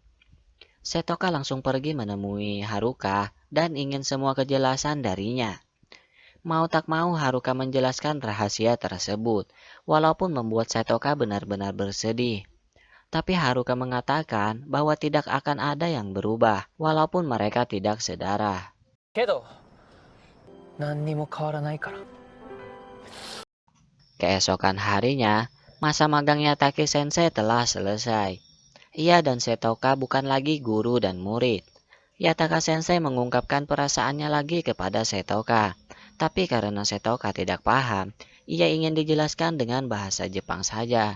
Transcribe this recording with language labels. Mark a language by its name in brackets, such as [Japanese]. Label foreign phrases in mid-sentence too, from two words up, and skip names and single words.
[Indonesian] Setoka langsung pergi menemui Haruka dan ingin semua kejelasan darinya. Mau tak mau Haruka menjelaskan rahasia tersebut, walaupun membuat Setoka benar-benar bersedih. Tapi Haruka mengatakan bahwa tidak akan ada yang berubah, walaupun mereka tidak sedarah. [Japanese] けど、何にも変わらないから。 [Indonesian] Keesokan harinya, masa magangnya Take Sensei telah selesai. Ia dan Setoka bukan lagi guru dan murid. Yataka Sensei mengungkapkan perasaannya lagi kepada Setoka. Tapi karena Setoka tidak paham, ia ingin dijelaskan dengan bahasa Jepang saja.